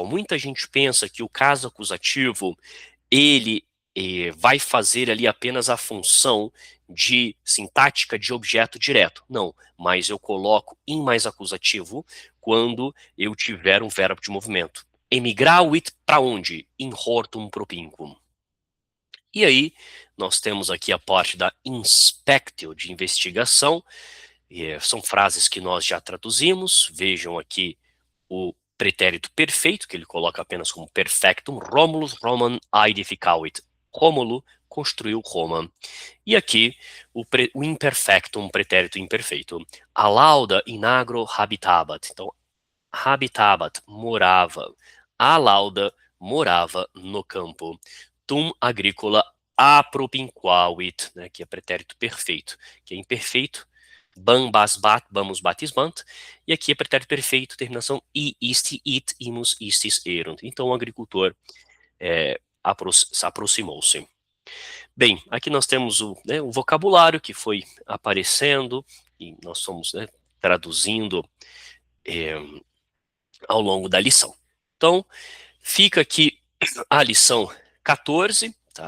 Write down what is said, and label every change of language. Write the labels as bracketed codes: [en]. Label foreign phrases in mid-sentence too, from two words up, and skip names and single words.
[pt] Muita gente pensa que o caso acusativo ele vai fazer ali apenas a função de sintática de objeto direto. Não, mas eu coloco in mais acusativo quando eu tiver um verbo de movimento. Emigravit para onde? [la] In hortum propinquum. [pt] E aí, nós temos aqui a parte da inspectio, de investigação. São frases que nós já traduzimos. Vejam aqui o pretérito perfeito, que ele coloca apenas como perfectum. [la] Romulus Roman aedificavit. [pt] Rômulo construiu Roma. E aqui o imperfectum, pretérito imperfeito. [la] A lauda in agro habitabat. [pt] Então, habitabat, morava. A lauda morava no campo. [la] Tum agrícola apropinquavit, [pt] né, que é pretérito perfeito, que é imperfeito. [la] Bam, bas, bat, bamus, batis, bant. [pt] E aqui é pretérito perfeito, terminação [la] i, isti, it, imus, istis, erunt. [pt] Então o agricultor se aproximou-se. Bem, aqui nós temos o vocabulário que foi aparecendo e nós somos, né, traduzindo é, ao longo da lição. Então, fica aqui a lição 14, tá?